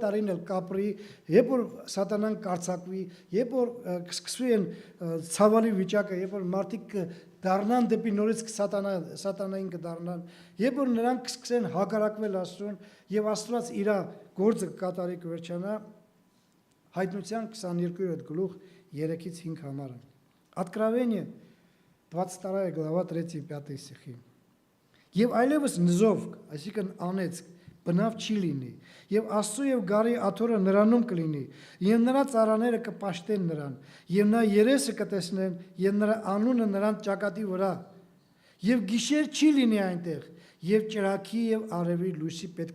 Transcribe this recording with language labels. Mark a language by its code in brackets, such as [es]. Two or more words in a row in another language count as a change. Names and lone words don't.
[hy] տարին էլ կապրի, երբ որ սատանան կարձակվի, երբ որ կսկսվի են ցավալի վիճակը, երբ որ մարդիկ դառնան դեպի նորից սատանային կդառնան, երբ որ նրանք կսկսեն հակառակվել Աստծուն եւ Աստված իր գործը կկատարի կվերջանա, Հայտնության 22-րդ գլուխ 3-ից 5 համարը։ [ru] Откровение 22 глава 3-5 стихи։ [hy] Եվ այլևս նզով, այսինքն անեծք, բնավ չի լինի, եւ Աստծո եւ գարի աթոռը նրանում կլինի, եւ նրա ծառաները կպաշտեն նրան, եւ նա երեսը կտեսնեն, եւ նրա անունը նրան ճակատի վրա, եւ գիշեր չի լինի այնտեղ, եւ ճրագի եւ արևի լույսի